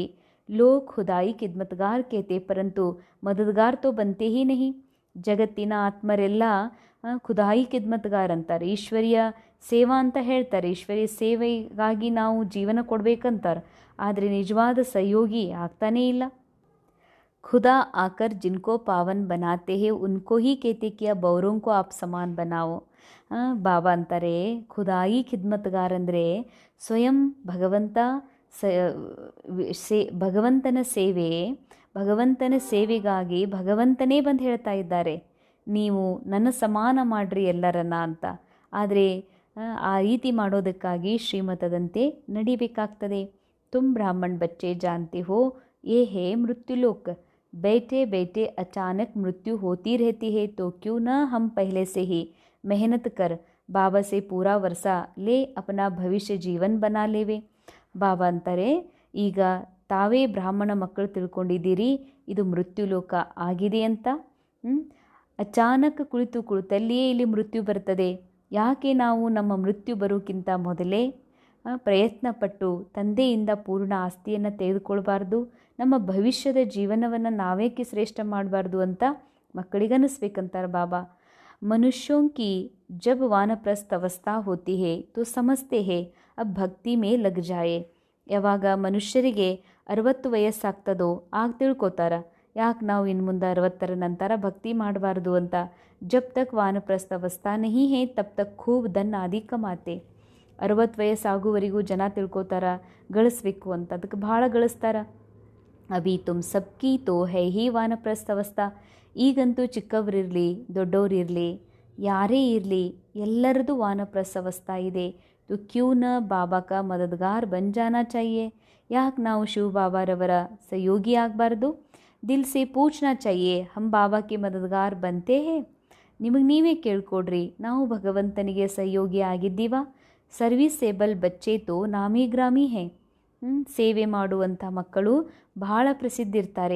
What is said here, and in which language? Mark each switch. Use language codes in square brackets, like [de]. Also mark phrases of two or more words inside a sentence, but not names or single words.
[hi] लोग खुदाई खिदमतगार कहते परंतु मददगार तो बनते ही नहीं. [kn] ಜಗತ್ತಿನ ಆತ್ಮರೆಲ್ಲ [hi] खुदाई खिदमतगार [kn] ಅಂತಾರೆ, ಈಶ್ವರ್ಯ ಸೇವಾ ಅಂತ ಹೇಳ್ತಾರೆ, ಈಶ್ವರ್ಯ ಸೇವೆಗಾಗಿ ನಾವು ಜೀವನ ಕೊಡಬೇಕಂತಾರೆ, ಆದರೆ ನಿಜವಾದ ಸಹಯೋಗಿ ಆಗ್ತಾನೇ ಇಲ್ಲ. [hi] खुदा आकर जिनको पावन बनाते हैं उनको ही कहते कि अब औरों को आप समान बनाओ. [kn] ಬಾಬಾ ಅಂತಾರೆ [hi] खुदाई खिदमतगार [kn] ಅಂದರೆ ಸ್ವಯಂ ಭಗವಂತನ ಸೇವೆ, ಭಗವಂತನ ಸೇವೆಗಾಗಿ ಭಗವಂತನೇ ಬಂದು ಹೇಳ್ತಾ ಇದ್ದಾರೆ, ನೀವು ನನ್ನ ಸಮಾನ ಮಾಡ್ರಿ ಎಲ್ಲರನ್ನ ಅಂತ. ಆದರೆ ಆ ರೀತಿ ಮಾಡೋದಕ್ಕಾಗಿ ಶ್ರೀಮತದಂತೆ ನಡಿಬೇಕಾಗ್ತದೆ. [hi] तुम ब्राह्मण बच्चे जानते हो ये है मृत्युलोक. बैठे बैठे अचानक मृत्यु होती रहती है, तो क्यों न हम पहले से ही मेहनत कर बाबा से पूरा वर्षा ले अपना भविष्य जीवन बना लेवे. [kn] ಬಾಬಾ ಅಂತಾರೆ, ಈಗ ತಾವೇ ಬ್ರಾಹ್ಮಣ ಮಕ್ಕಳು ತಿಳ್ಕೊಂಡಿದ್ದೀರಿ ಇದು ಮೃತ್ಯುಲೋಕ ಆಗಿದೆ ಅಂತ. ಅಚಾನಕ್ ಕುಳಿತಲ್ಲಿಯೇ ಇಲ್ಲಿ ಮೃತ್ಯು ಬರ್ತದೆ. ಯಾಕೆ ನಾವು ನಮ್ಮ ಮೃತ್ಯು ಬರೋಕ್ಕಿಂತ ಮೊದಲೇ ಪ್ರಯತ್ನಪಟ್ಟು ತಂದೆಯಿಂದ ಪೂರ್ಣ ಆಸ್ತಿಯನ್ನು ತೆಗೆದುಕೊಳ್ಬಾರ್ದು, ನಮ್ಮ ಭವಿಷ್ಯದ ಜೀವನವನ್ನು ನಾವೇಕೆ ಶ್ರೇಷ್ಠ ಮಾಡಬಾರ್ದು ಅಂತ ಮಕ್ಕಳಿಗನ್ನಿಸ್ಬೇಕಂತಾರೆ ಬಾಬಾ. [hi] ಮನುಷ್ಯೋं की जब वानप्रस्थ अवस्था होती है तो समझते हैं अब भक्ति में लग जाए. [kn] ಯಾವಾಗ ಮನುಷ್ಯರಿಗೆ 60 ವಯಸ್ಸಾಗ್ತದೋ ಆಗ ತಿಳ್ಕೊತಾರ, ಯಾಕೆ ನಾವು ಇನ್ನು ಮುಂದೆ 60ರ ನಂತರ ಭಕ್ತಿ ಮಾಡಬಾರ್ದು ಅಂತ. [hi] जब तक वानप्रस्थ अवस्था नहीं है तब तक खूब धन आदि कमाते. [kn] 60 ವಯಸ್ಸಾಗುವವರೆಗೂ ಜನ ತಿಳ್ಕೊತಾರ ಗಳಿಸ್ಬೇಕು ಅಂತ, ಅದಕ್ಕೆ ಭಾಳ ಗಳಿಸ್ತಾರ. [hi] अभी तुम सबकी तो है ही वानप्रस्थ अवस्था. [kn] ಈಗಂತೂ ಚಿಕ್ಕವರಿರಲಿ ದೊಡ್ಡವರಿರಲಿ ಯಾರೇ ಇರಲಿ ಎಲ್ಲರದು ವಾನಪ್ರಸ್ಥ ಅವಸ್ಥಾ ಇದೆ. [hi] तो क्यों न बाबा का मददगार बन जाना चाहिए. [kn] ಯಾಕೆ ನಾವು ಶಿವ ಬಾಬಾರವರ ಸಹಯೋಗಿ ಆಗಬಾರ್ದು. [hi] दिल से पूछना चाहिए हम बाबा के मददगार बनते हैं. [kn] ನಿಮಗೆ ನೀವೇ ಕೇಳ್ಕೊಡ್ರಿ, ನಾವು ಭಗವಂತನಿಗೆ ಸಹಯೋಗಿ ಆಗಿದ್ದೀವ. [hi] सर्विसेबल बच्चे तो नामी ग्रामी हैं. [kn] ಸೇವೆ ಮಾಡುವಂಥ ಮಕ್ಕಳು ಬಹಳ ಪ್ರಸಿದ್ಧಿರ್ತಾರೆ.